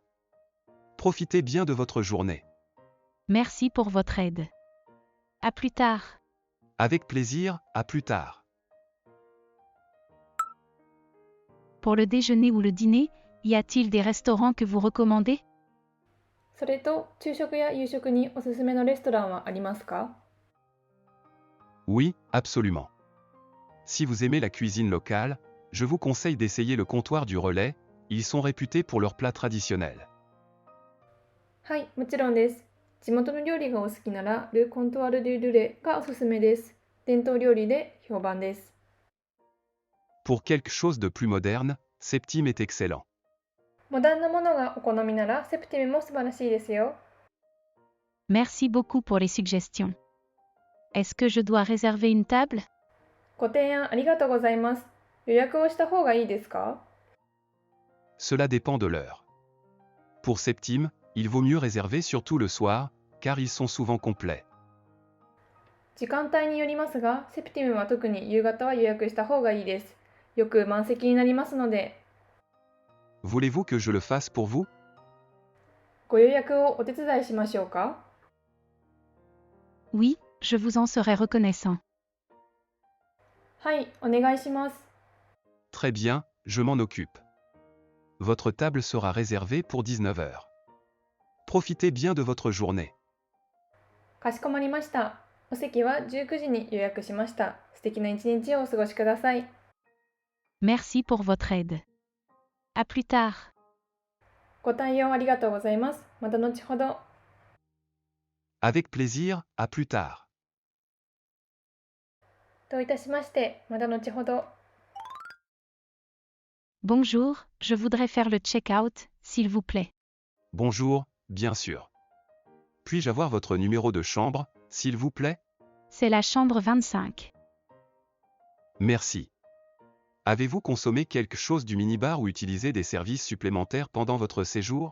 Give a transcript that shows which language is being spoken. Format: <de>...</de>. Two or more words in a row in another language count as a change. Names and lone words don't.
<fr>Profitez bien de votre journée. Merci pour votre aide. À plus tard. Avec plaisir, à plus tard. Pour le déjeuner ou le dîner, y a-t-il des restaurants que vous recommandez?</fr> <ja>それと昼食や夕食におすすめのレストランはありますか？</ja> <fr>Oui, absolument. Si vous aimez la cuisine locale, je vous conseille d'essayer le comptoir du Relais, ils sont réputés pour leurs plats traditionnels.</fr> <ja>はい、もちろんです。地元の料理がお好きなら、ル・コントワール・デュ・ルレがおすすめです。伝統料理で評判です。</ja> <fr>Pour quelque chose de plus moderne, Septime est excellent.</fr> <ja>モダンなものがお好みなら、セプティムも素晴らしいですよ。</ja> <fr>Merci beaucoup pour les suggestions. Est-ce que je dois réserver une table?</fr> <ja>ご提案ありがとうございます。予約をした方がいいですか？</ja> <fr>Cela dépend de l'heure. Pour Septime, il vaut mieux réserver surtout le soir, car ils sont souvent complets.</fr> <ja>時間帯によりますが、セプティムは特に夕方は予約した方がいいです。よく満席になりますので。</ja> <fr>Voulez-vous que je le fasse pour vous?</fr> <ja>ご予約をお手伝いしましょうか？</ja> <fr>Oui, je vous en serai reconnaissant.</fr> <ja>はい、お願いします。</ja> <fr>Très bien, je m'en occupe. Votre table sera réservée pour 19 heures. Profitez bien de votre journée.</fr> <ja>かしこまりました。お席は19時に予約しました。素敵な一日をお過ごしください。</ja> <fr>Merci pour votre aide. À plus tard.</fr> <ja>ご対応ありがとうございます。また後ほど。</ja> <fr>Avec plaisir, à plus tard.</fr> <ja>どういたしまして、また後ほど。</ja> <fr>Bonjour, je voudrais faire le check-out, s'il vous plaît. Bonjour, bien sûr. Puis-je avoir votre numéro de chambre, s'il vous plaît? C'est la chambre 25. Merci. Avez-vous consommé quelque chose du minibar ou utilisé des services supplémentaires pendant votre séjour?</fr>